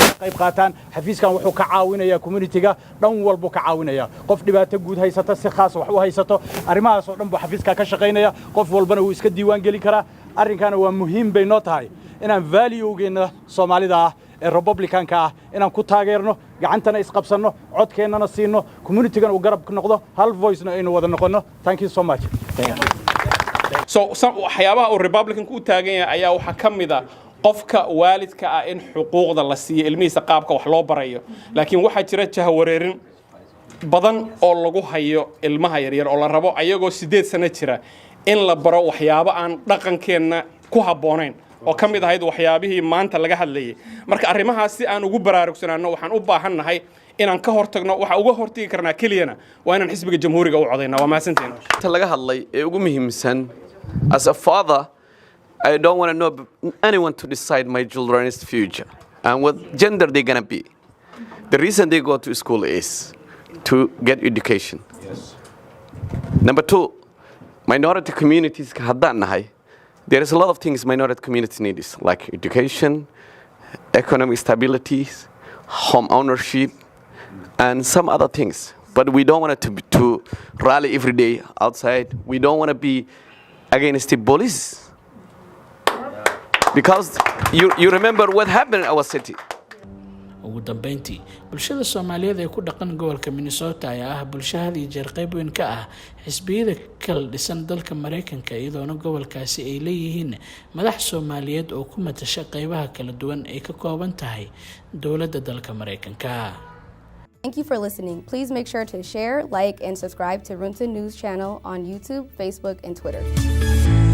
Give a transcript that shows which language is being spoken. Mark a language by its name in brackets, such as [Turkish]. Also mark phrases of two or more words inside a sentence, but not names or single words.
[Somali] ka qayb qaataan xafiiskan wuxuu ka caawinayaa community-ga dhan walba ka caawinaya qof dhibaato guud haysata si khaas wax u haysato arrimahaas oo dhan buu xafiiska ka shaqeynaya qof walbana uu iska diiwaan gelin karaa arrinkana waa muhiim bay noo tahay inaan value-geena Soomaalida ah ee Republican-ka ah inaan ku taageerno gacantana isqabsano codkeennana siino community-gana uu garab noqdo hal voice-na aynu wada noqono [English] thank you so much. [Somali] So waxyaabaha uu Republican-ku u taagan yahay ayaa waxa kamid ah qofka waalidka ah in xuquuqda la siiyo ilmihiisa qaabka wax loo barayo laakiin waxa jira jahawareerin badan oo lagu hayo ilmaha yaryar oo la rabo ayagoo 8 sano jira in la baro waxyaabo aan dhaqankeena ku haboonayn oo kamid ahayd waxyaabihii maanta laga hadlayay marka arrimahaas si aan ugu baraarugsanaano waxaan u baahannahay inaan ka hortagno waxa uga hortagi karnaa keliyana waa inaan xisbiga jamhuuriga u codeynaa waa maasanteen inta laga hadlay ee ugu muhiimsan [English] as a father I don't want to know anyone to decide my children's future and what gender they're going to be. The reason they go to school is to get education. Yes. Number 2, minority communities there is a lot of things minority communities need like education, economic stability, home ownership and some other things. But we don't want to rally every day outside. We don't want to be against the police. Because you remember what happened in our city. [Somali] ugu dambeyntii bulshada Soomaaliyeed ee ku dhaqan gobolka Minnesota ayaa ah bulshada jeer qayb weyn ka ah xisbiyada kala dhisan dalka Mareykanka iyadoo gobolkaasi ay leeyihiin madax Soomaaliyeed oo ku matasha qaybaha kala duwan ee ka kooban tahay dawladda dalka Mareykanka. [English] Thank you for listening. Please make sure to share, like, and subscribe to Runta News channel on YouTube, Facebook, and Twitter.